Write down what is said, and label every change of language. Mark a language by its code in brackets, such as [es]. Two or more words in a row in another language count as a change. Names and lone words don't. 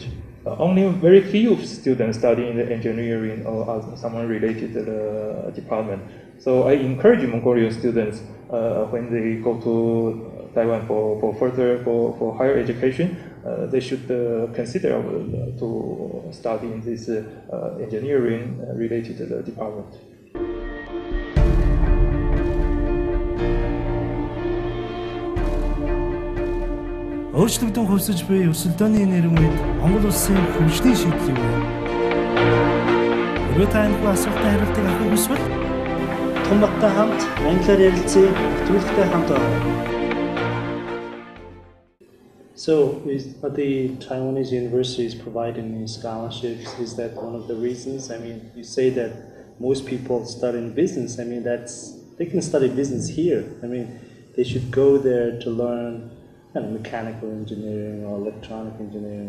[en] Only very few students study in the engineering or someone related department. So I encourage Mongolian students when they go to Taiwan for higher education, they should consider to study in this engineering related department. [mn] Өөрчлөгдөн хувьсаж буй өрсөлдөөний нэрмэд Монгол улсын хөгжлийн шийдэл юу? Өөрөөр тань асуултанд хариултыг авах хүсвэл Отгонбаттай хамт англиар ярилцъя нэвтрүүлэгтэй хамт байна. [en] So, are the Taiwanese universities providing any scholarships? Is that one of the reasons? I mean, you say that most people study in business. I mean, they can study business here. I mean, they should go there to learn mechanical engineering or electronic engineering.